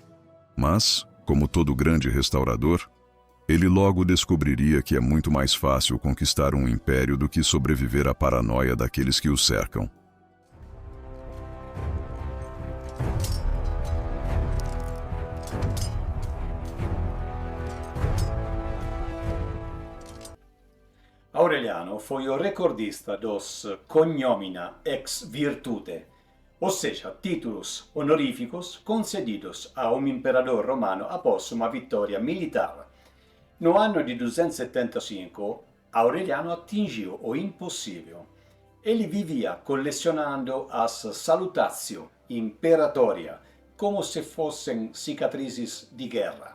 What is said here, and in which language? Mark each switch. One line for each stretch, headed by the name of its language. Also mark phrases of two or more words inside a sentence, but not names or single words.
Portuguese: Mas, como todo grande restaurador, ele logo descobriria que é muito mais fácil conquistar um império do que sobreviver à paranoia daqueles que o cercam. Aureliano foi o recordista dos
Latin: cognomina ex virtute,
Portuguese: ou seja, títulos honoríficos concedidos a um imperador romano após uma vitória militar. No ano de 275, Aureliano atingiu o impossível. Ele vivia colecionando as
Latin: salutatio imperatoria,
Portuguese: como se fossem cicatrizes de guerra.